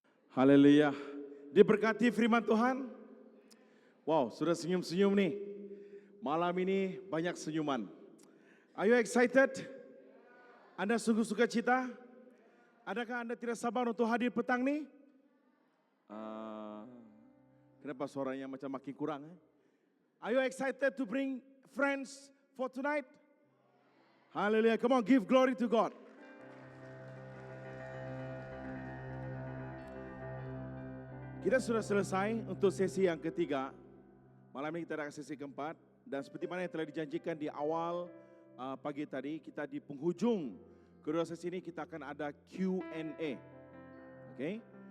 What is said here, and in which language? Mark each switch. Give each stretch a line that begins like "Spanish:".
Malay: Haleluya. Diberkati firman Tuhan. Wow, sudah senyum-senyum nih. Malam ini banyak senyuman.
English: Are you excited?
Malay: Anda sungguh suka cita? Adakah Anda tidak sabar untuk hadir petang nih? Kenapa suaranya macam makin kurang?
English: Are you excited to bring friends for tonight? Haleluya. Come on, give glory to God.
Malay: Kita sudah selesai untuk sesi yang ketiga. Malam ini kita ada sesi keempat. Dan seperti mana yang telah dijanjikan di awal pagi tadi, kita di penghujung kedua sesi ini kita akan ada Q&A. Okay?